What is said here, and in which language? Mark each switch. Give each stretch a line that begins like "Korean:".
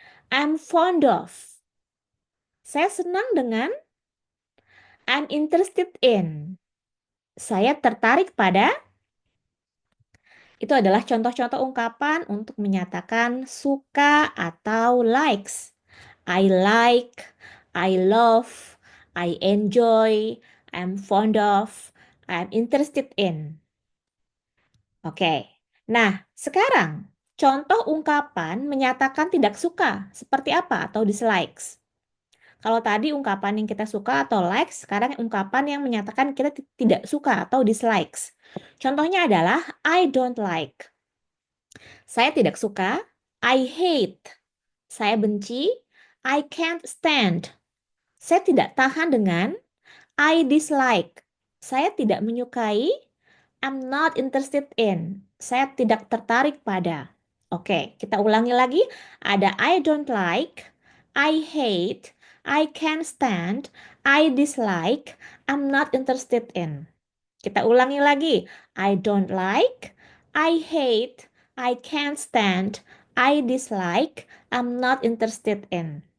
English: I'm fond of,
Indonesian: saya senang dengan.
English: I'm interested in,
Indonesian: saya tertarik pada. Itu adalah contoh-contoh ungkapan untuk menyatakan suka atau likes.
English: I like, I love, I enjoy, I'm fond of, I'm interested in.
Indonesian: Oke. Nah, sekarang contoh ungkapan menyatakan tidak suka seperti apa atau dislikes. Kalau tadi ungkapan yang kita suka atau likes, sekarang ungkapan yang menyatakan kita tidak suka atau dislikes. Contohnya adalah
English: I don't like.
Indonesian: Saya tidak suka.
English: I hate.
Indonesian: Saya benci.
English: I can't stand.
Indonesian: Saya tidak tahan dengan.
English: I dislike.
Indonesian: Saya tidak menyukai.
English: I'm not interested in.
Indonesian: Saya tidak tertarik pada. Oke, kita ulangi lagi.
English: Ada I don't like, I hate, I can't stand, I dislike, I'm not interested in.
Indonesian: Kita ulangi lagi.
English: I don't like, I hate, I can't stand, I dislike, I'm not interested in.